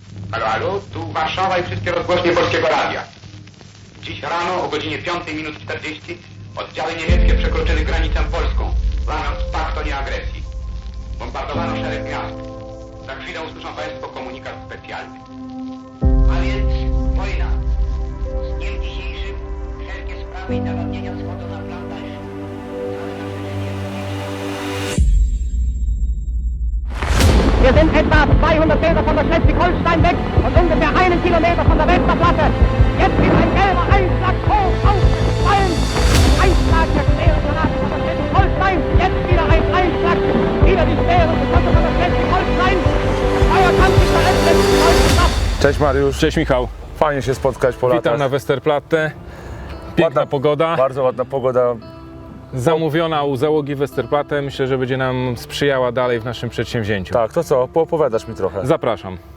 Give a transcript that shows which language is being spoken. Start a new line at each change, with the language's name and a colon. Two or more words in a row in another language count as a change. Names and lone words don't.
Polish: Halo, halo, tu Warszawa i wszystkie rozgłośnie Polskiego Radia. Dziś rano o godzinie 5:40 oddziały niemieckie przekroczyły granicę polską, łamiąc pakt o nieagresji. Bombardowano szereg miast. Za chwilę usłyszą Państwo komunikat specjalny. A więc wojna. Z dniem dzisiejszym wszelkie sprawy i zagadnienia schodzą na plan dalszy.
German: Wir sind etwa 200 Meter von der Schleswig-Holstein weg und ungefähr 1 Kilometer von der Westerplatte. Jetzt ist ein gelber Einschlag hoch aufgefallen. Einschlag der schweren Granaten von der Schleswig-Holstein. Jetzt wieder ein Einschlag. Wieder die schweren Geschosse von der Schleswig-Holstein. Der Feuerkampf ist veröffnet.
Polish: Cześć Mariusz. Cześć Michał. Fajnie się spotkać po latach. Witam na Westerplatte. Piękna pogoda. Bardzo ładna pogoda. Zamówiona u załogi Westerplatte. Myślę, że będzie nam sprzyjała dalej w naszym przedsięwzięciu. Tak, to co? Poopowiadasz mi trochę. Zapraszam.